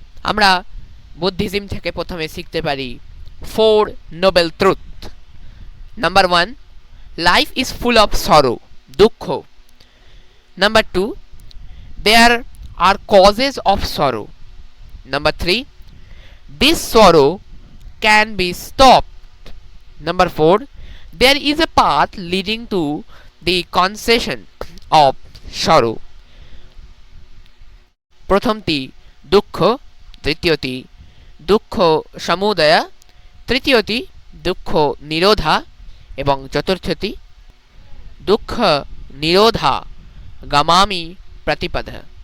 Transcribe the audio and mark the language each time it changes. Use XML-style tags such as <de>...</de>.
<bn>আমরা বুদ্ধিজম থেকে প্রথমে শিখতে পারি 4 Nobel truth.</bn> <en>Number 1, life is full of sorrow, দুঃখ। Number 2, there are causes of sorrow. Number 3, this sorrow can be stopped. Number 4, there is a path leading to the cessation of sorrow.</en> <bn>প্রথমটি দুঃখ, দ্বিতীয়টি দুঃখ সমুদয়, তৃতীয়টি দুঃখ নিরোধা এবং চতুর্থটি দুঃখ নিরোধা গামামি প্রতিপদা।</bn>